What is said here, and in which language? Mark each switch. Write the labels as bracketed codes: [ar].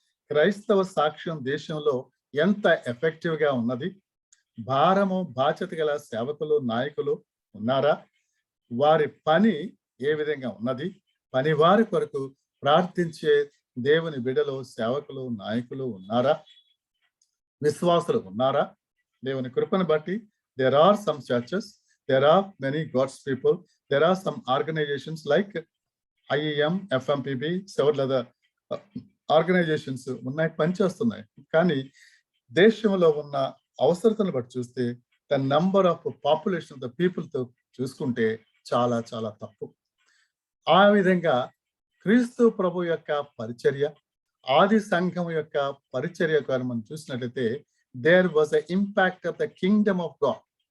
[te] క్రైస్తవ సాక్ష్యం దేశంలో ఎంత ఎఫెక్టివ్ గా ఉన్నది? భారము, బాధ్యత గల సేవకులు, నాయకులు ఉన్నారా? వారి పని ఏ విధంగా ఉన్నది? పని వారి కొరకు ప్రార్థించే దేవుని బిడ్డలు, సేవకులు, నాయకులు ఉన్నారా? విశ్వాసులు ఉన్నారా? దేవుని కృపను బట్టి [en] there are some churches, there are many God's people, there are some organizations like IEM, FMPB, several other organizations [te] ఉన్నాయి, పనిచేస్తున్నాయి. కానీ దేశంలో ఉన్న అవసరతను బట్టి చూస్తే [en] the number of population of the people [te] తో చూసుకుంటే చాలా చాలా తక్కువ. ఆ విధంగా క్రీస్తు ప్రభు యొక్క పరిచర్య, ఆది సంఘం యొక్క పరిచర్య మనం చూసినట్లయితే [en] There was a impact of the kingdom of God.